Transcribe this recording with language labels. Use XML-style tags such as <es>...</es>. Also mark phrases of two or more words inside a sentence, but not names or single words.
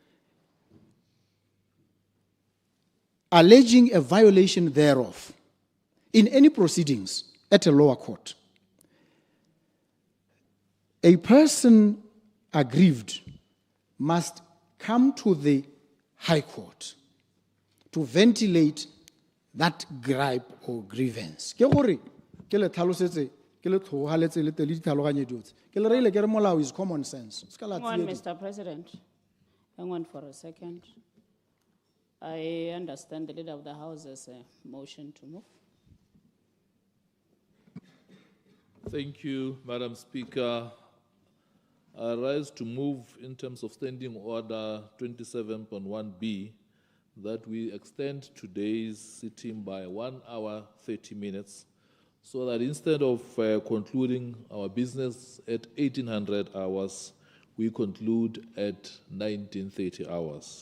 <en>alleging a violation thereof in any proceedings at a lower court, a person aggrieved must come to the High Court to ventilate that gripe or grievance.</en> <tn>Ke gore ke le tlhalosetse ke le tlhogaletse le tele ditlhaloganye diotse ke le reile ke re molao</tn> <en>is common sense. Hang on, Mr. President. Hang on for a second. I understand the Leader of the House has a motion to move. Thank you, Madam Speaker. I rise to move in terms of Standing Order 27.1b that we extend today's sitting by 1 hour 30 minutes so that instead of concluding our business at 1800 hours, we conclude at 1930 hours.</en>